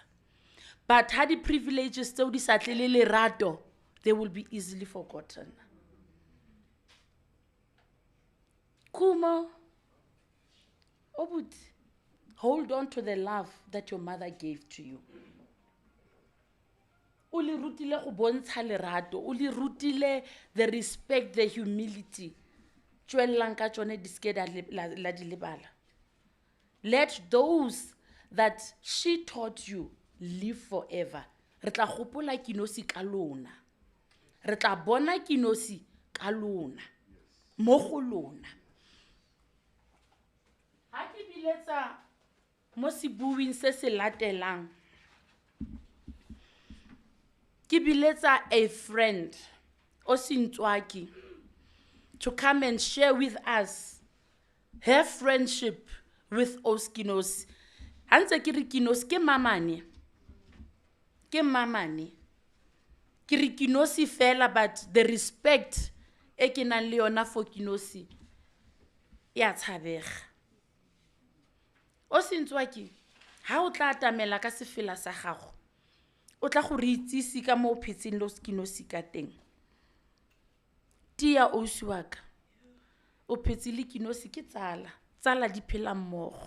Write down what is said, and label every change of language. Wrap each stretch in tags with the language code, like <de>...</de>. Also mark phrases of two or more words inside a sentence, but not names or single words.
<en>But had the privileges still they will be easily forgotten. Kumo, Obut, hold on to the love that your mother gave to you.</en> <tn>Uli rutile go bontsha lerato, uli rutile</tn> <en>the respect, the humility.</en> <tn>Tswellang ka tsone di ske la di lebala.</tn> <en>Let those that she taught you live forever.</en> <tn>Re tla gopola KENOSI ka lona. Re tla bona KENOSI ka lona. Mo go lona. Ha ke biletsa mo sebuwing se se latelang. Ke biletsa</tn> <en>a friend o Sintswaki to come and share with us her friendship with Kenosi.</en> <tn>Hanse ke re Kenosi ke mamane. Ke mamane. Ke re Kenosi fela,</tn> <en>but the respect</en> <tn>e ke nang le yona for Kenosi ya tshabega. O sentswa ke ha o tla atamela ka sefela sa gago, o tla go re itsisi ka mo phetseng lo Kenosi ka teng. Tia ausi wa ka, o phetse le Kenosi ke tsala di phela mmogo.</tn>